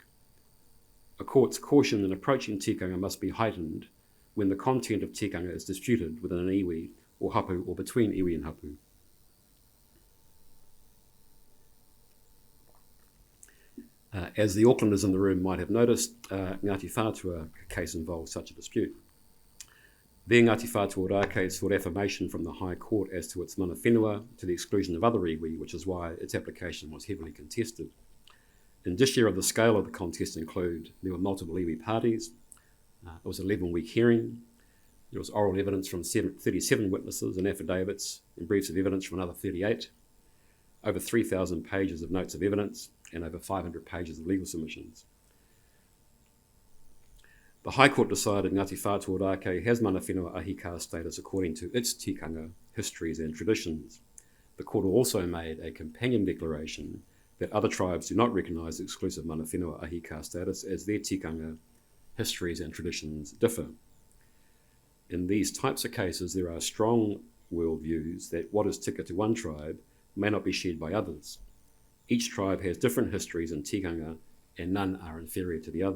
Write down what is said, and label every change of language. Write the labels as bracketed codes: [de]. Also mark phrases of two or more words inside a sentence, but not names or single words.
[en] A court's caution in approaching tikanga must be heightened when the content of tikanga is disputed within an iwi or hapu or between iwi and hapu. As the Aucklanders in the room might have noticed, Ngāti Whātua case involved such a dispute. Their Ngāti Whātua Rā case sought affirmation from the High Court as to its [mi] mana whenua [en] to the exclusion of other iwi, which is why its application was heavily contested. Indicia of the scale of the contest include there were multiple iwi parties, it was an 11-week hearing, there was oral evidence from 37 witnesses and affidavits and briefs of evidence from another 38, over 3,000 pages of notes of evidence, and over 500 pages of legal submissions. The High Court decided Ngāti Whātua Rākei has [mi] mana whenua ahika [en] status according to its tikanga, histories and traditions. The court also made a companion declaration that other tribes do not recognise exclusive [mi] mana whenua ahika [en] status as their tikanga, histories and traditions differ. In these types of cases, there are strong worldviews that what is tika to one tribe may not be shared by others. Each tribe has different histories in tikanga, and none are inferior to the other.